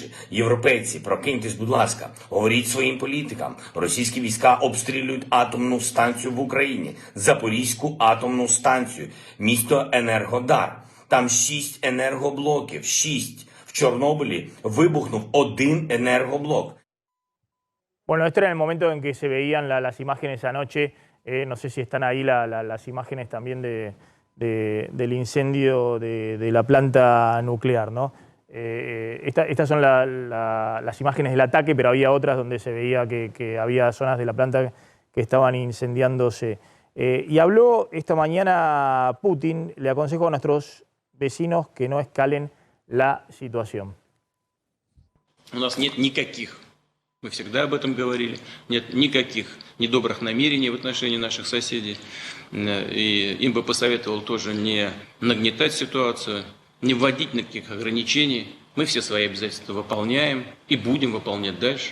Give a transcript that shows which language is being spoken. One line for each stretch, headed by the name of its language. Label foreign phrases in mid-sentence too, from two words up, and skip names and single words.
Ukrainian: Європейці, прокиньтесь, будь ласка, говоріть своїм політикам. Російські війська обстрілюють атомну станцію в Україні, Запорізьку атомну станцію, місто Енергодар. Там 6 енергоблоків, 6. В Чорнобилі вибухнув 1 енергоблок.
Spanish: Bueno, esto era el momento en que se veían las imágenes anoche. No sé si están ahí las imágenes también del incendio de la planta nuclear, ¿no? Estas son las imágenes del ataque, pero había otras donde se veía que había zonas de la planta que estaban incendiándose. Y habló esta mañana Putin, le aconsejo a nuestros vecinos que no escalen la situación.
Russian: У нас нет никаких, мы всегда об этом говорили, нет никаких недобрых намерений в отношении наших соседей. И им бы посоветовал тоже не нагнетать ситуацию, не вводить никаких ограничений. Мы все свои обязательства выполняем и будем выполнять дальше.